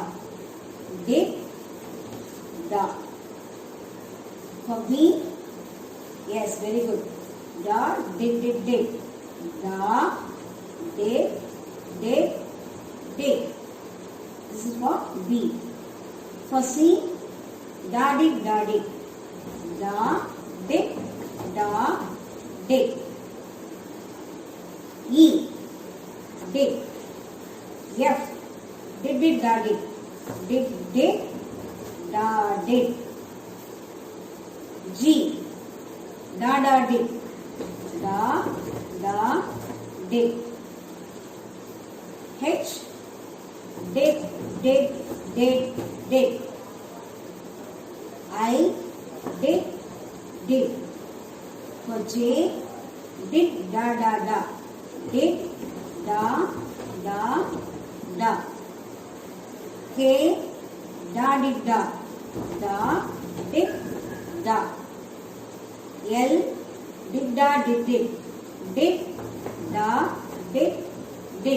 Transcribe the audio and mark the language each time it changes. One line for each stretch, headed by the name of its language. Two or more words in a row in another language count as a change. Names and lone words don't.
English: Did, da. For B? Yes, very good. Da, did. Da, did. This is for B. For C? Da, did. Da, did, da, did. E? Did. F? Did, da, did. Did, da, did. G? Da, did. Da, did. H? Did. I? Did. For J? Did, da. Did, da. K? Da, did, da. Did, da. L? Did, da, did. Did, da, did.